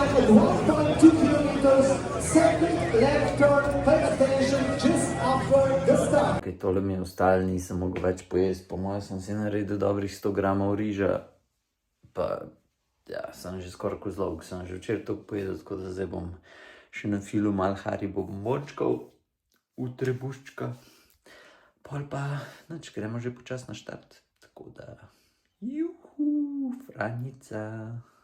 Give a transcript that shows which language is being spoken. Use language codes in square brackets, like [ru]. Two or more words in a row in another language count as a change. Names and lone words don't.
[en] 1.2 kilometers, second left turn, pay attention just after the start. [sl] Okay, tole mi je ostalo, nisem mogel več pojesti, po mojem sem si naredil dobrih 100 gramov riža, pa ja, sem že skoraj kozlog, sem že včeraj toliko pojedel, tako da zdaj bom še na filu malo Haribo bombončkov v trebuščka. Pol pa, nič, gremo že počas na štart, tako da, juhu, Franjica.